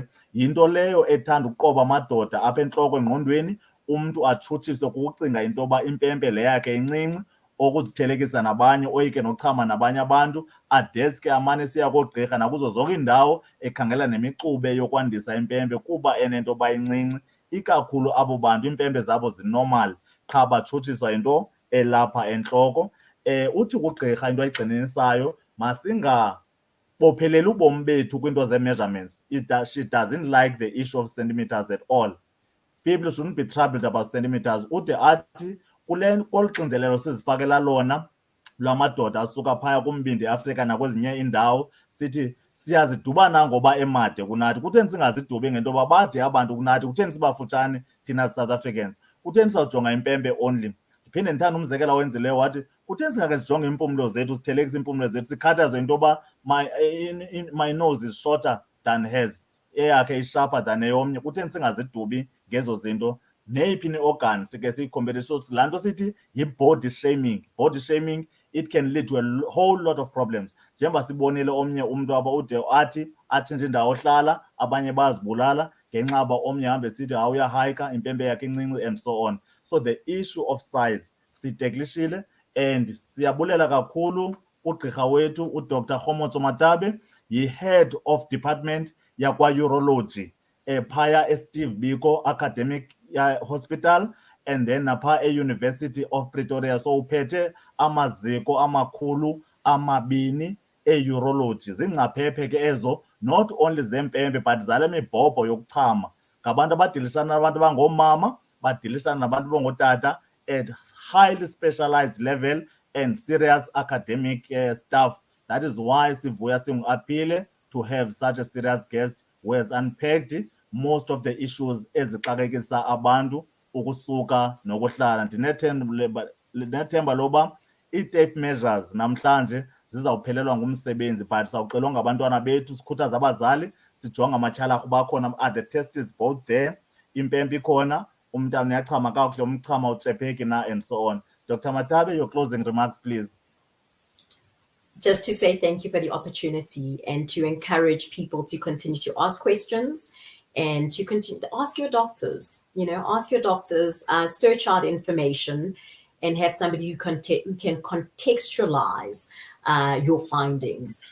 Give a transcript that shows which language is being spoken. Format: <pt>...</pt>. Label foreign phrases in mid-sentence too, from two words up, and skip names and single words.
<xh>Yinto leyo ethanda ukuqoba amadoda apha entloko engqondweni, umntu atshutshiswe kukucinga into yoba impempe le yakhe incinci, okuzithelekisa nabanye, oyike nochama nabanye abantu, adeske amane siya koogqirha nakuzo zonke iindawo ekhangela nemixube yokwandisa impempe kuba enento yoba incinci. Ikakhulu abo bantu impempe zabo zinormal, qha batshutshiswa yinto elapha entloko. Uthi kugqirha into ayigxininisayo, masingabopheleli ubomi bethu kwiinto zee-measurements.</xh> <en>She doesn't like the issue of centimeters at all. People shouldn't be troubled about centimeters.</en> <xh>Ude athi kolu xinzelelo sizifakela lona lwamadoda asuka phaya kumbindi Afrika nakwezinye iindawo, sithi siyazidubana ngoba emade kunathi. Kutheni singazidubi ngento yoba bade abantu kunathi? Kutheni sibafutshane thina</xh> <en>South Africans?</en> <xh>Kutheni sizawujonga impempe only? Ndiphinde ndithanda umzekelo awenzileyo, wathi kutheni singake sijonge iimpumlo zethu, sithelekise iimpumlo zethu, sikhathazwe into yoba</xh> <en>my nose is shorter than hers,</en> <xh>eyakhe isharper than eyomnye. Kutheni singazidubi ngezo zinto? Neyiphi ni-organ sike siyikhompethe. Laa nto sithi yi-body shaming.</xh> <en>Body shaming, it can lead to a whole lot of problems.</en> <xh>Njengoba sibonile omnye umntu apha ude athi atshintshe indawo ohlala, abanye bazibulala ngenxa yoba omnye hambe sithi uyahayika, impempe yakhe incinci</xh> <en>and so on. So the issue of size</en> <xh>siyiteklishile, and siyabulela kakhulu ugqirha wethu uDr Kgomotso Mathabe, yi-</xh> <en>head of department</en> <xh>yakwa-urology phaya eSteve Biko Academic Hospital,</xh> <en>and then</en> <xh>napha e-University of Pretoria. So uphethe amaziko amakhulu amabini e-urology. Zingcaphephe ke ezo,</xh> <en>not only</en> <xh>zempempe but zale mibhobho yokuchama. Ngabantu abadilishana nabantu abangoomama, badilishana nabantu abangootata</xh> <en>at highly specialized level and serious academic staff. That is why</en> <xh>sivuya singu-apile</xh> <en>to have such a serious guest who has unpacked most of the issues</en> <xh>ezixakekisa abantu ukusuka nokuhlala. Ndinethemba loba ii-</xh> <en>tape measures</en> <xh>namhlanje zizawuphelelwa ngumsebenzi, but sawuxelwa ngabantwana bethu, sikhuthaza abazali, sijonga amatyhalarhu bakhona.</xh> <en>Are the testes both there?</en> <xh>Impempe ikhona, umntana uyachama kakuhle, umchama utrepheki na,</xh> <en>and so on. Dr. Mathabe, your closing remarks, please. Just to say thank you for the opportunity and to encourage people to continue to ask questions and to continue to ask your doctors. Ask your doctors, search out information, and have somebody who can contextualize your findings.</en>